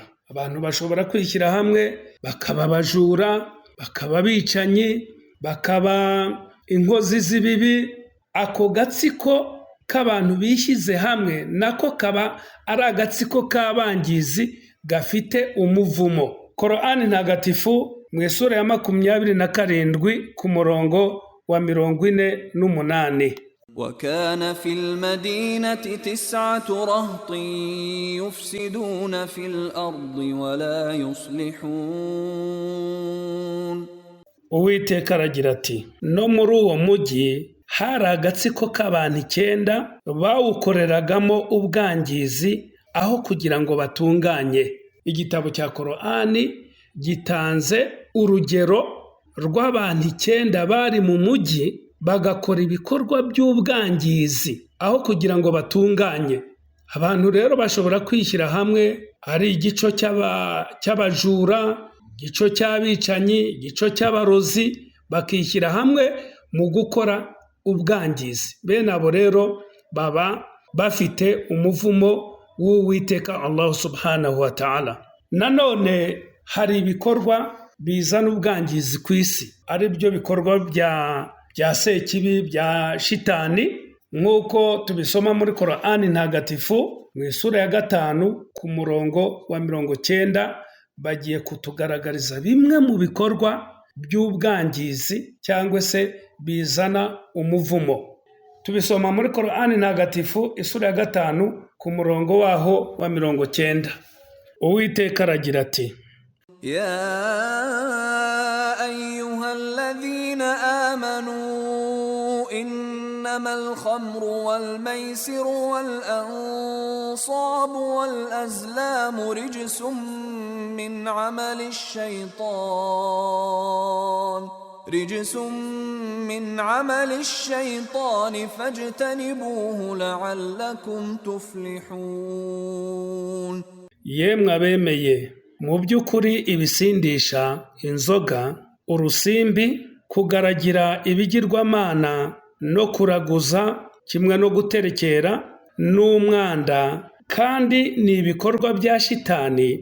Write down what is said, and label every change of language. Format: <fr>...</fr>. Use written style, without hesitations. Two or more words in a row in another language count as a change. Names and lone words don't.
<rw>Abantu bashobora kwishyira hamwe bakaba abajura, bakaba abicanyi, bakaba inkozi z'ibibi. Ako gatsiko k'abantu bishyize hamwe nako kaba ari agatsiko k'abangizi gafite umuvumo. Korani ntagatifu mu isura ya 27 ku murongo wa 48.</rw> <ar>وكان في المدينة 9 رهط يفسدون في الأرض ولا يصلحون.</ar> <rw>Uwiteka aragira ati, no muri uwo mujyi hari agatsiko k'abantu 9 bawukoreragamo ubwangizi aho kugira ngo batunganye. Igitabo cya Korani gitanze urugero rw'abantu 9 bari mu mujyi bagakora ibikorwa by'ubwangizi aho kugira ngo batunganye. Abantu rero bashobora kwishyira hamwe, ari igico cy'abajura, igico cy'abicanyi, igico cy'abarozi, bakishyira hamwe mu gukora ubwangizi. Bene abo rero baba bafite umuvumo w'Uwiteka</rw> <ar>الله سبحانه وتعالى.</ar> <rw>Nanone hari ibikorwa bizana ubwangizi ku isi, ari byo bikorwa bya sekibi, bya shitani, nk'uko tubisoma muri Korani ntagatifu mu isura ya 5 ku murongo wa 90. Bagiye kutugaragariza bimwe mu bikorwa by'ubwangizi cyangwa se bizana umuvumo. Tubisoma muri Korani ntagatifu isura ya 5 ku murongo waho wa 90. Uwiteka aragira ati,</rw> <ar>يا أيها الذين آمنوا إنما الخمر والميسر والأنصاب والأزلام رجس من عمل الشيطان فاجتنبوه لعلكم تفلحون.</ar> <rw>yemwe abemeye, mu by'ukuri ibisindisha, inzoga, urusimbi, kugaragira ibigirwamana no kuraguza, kimwe no guterekera n'umwanda, kandi ni ibikorwa bya shitani.</rw>